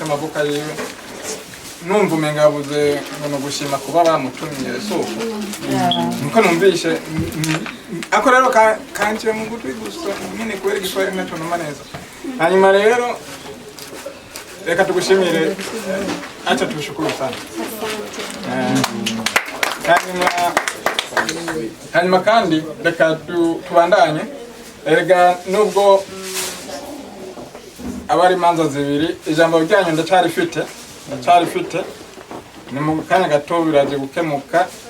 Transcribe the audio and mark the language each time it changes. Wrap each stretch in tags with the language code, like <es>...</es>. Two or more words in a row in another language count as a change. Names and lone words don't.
<rw>amavuka yiwe numva umenga yabuze ngo gushima kuba bamutumiye soko nuko numvishe ako rero kankiwe mu gutwi gusa nyine kubera igiswahili nacyo numva neza hanyuma rero reka tugushimire</rw> <sw>acha tushukuru sana</sw> <rw>hanyuma kandi reka tubandanye erega nubwo abari manza zibiri ijambo ryanyu ndacarifite ni mu kanya gato biraje gukemuka</rw>